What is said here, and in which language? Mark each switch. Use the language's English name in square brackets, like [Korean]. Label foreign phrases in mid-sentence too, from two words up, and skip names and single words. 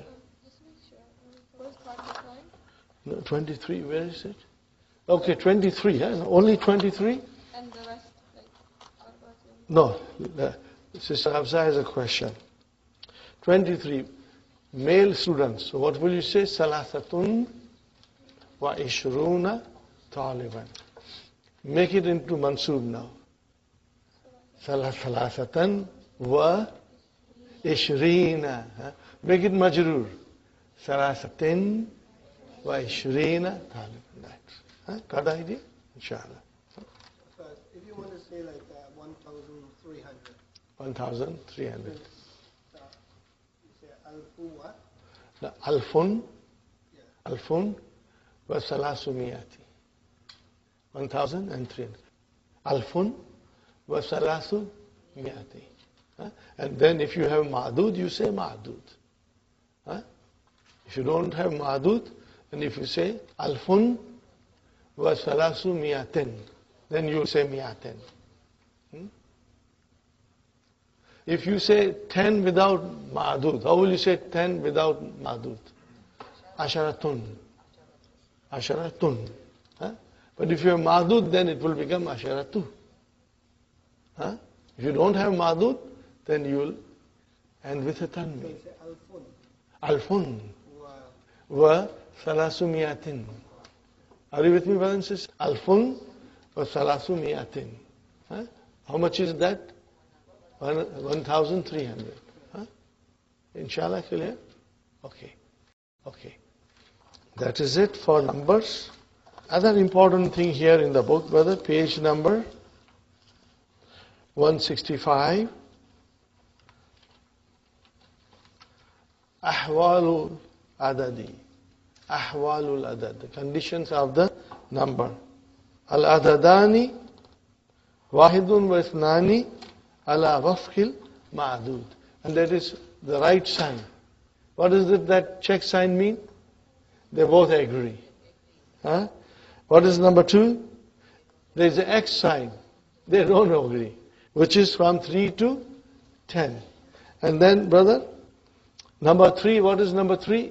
[English] Just make sure. First part is right. No, 23, where is it? Okay, 23, huh? Only 23? And the rest, what about you? No, Sister Hafsa has a question. 23, male students. So what will you say? [Arabic] ثلاثون وعشرون طالبا. [English] Make it into mansub now. [Arabic] ثلاثة وعشرين. [English] Make it majroor. [Arabic] ثلاثة وعشرين طالبا. [English] Got the idea? Inshallah. If you want to say like 1,300. 1,300. You say alfu what? No, alfun. Yeah. [Arabic] ألف وثلاثمائة. 1,300. ألف وثلاثمائة. [English] And then if you have ma'dud, you say ma'dud. If you don't have ma'dud, and if you say [Arabic] ألف وثلاثمائة, [English] then you say miyatin. If you say 10 without ma'dud, how will you say 10 without ma'dud? [Arabic] عشرة. عشرة. [English] But if you have ma'dud, then it will become asharatu. If you don't have ma'dud, then you will end with a tanmi. So you say [Arabic] Alfun alfun. وثلاثمائة. [English] Are you with me, brothers and sisters? [Arabic] ألف وثلاثمائة. [English] How much is that? 1,300. Huh? Inshallah, clear? Okay. Okay. That is it for numbers. Other important thing here in the book, brother, page number 165. [Arabic] أحوال العدد. أحوال العدد. [English] The conditions of the number. [Arabic] العددان واحد واثنان على وفق المعدود. [English] And that is the right sign. What does that check sign mean? They both agree. Huh? What is number 2? There is an X sign. They don't agree. Which is from 3 to 10. And then, brother, number 3, what is number 3?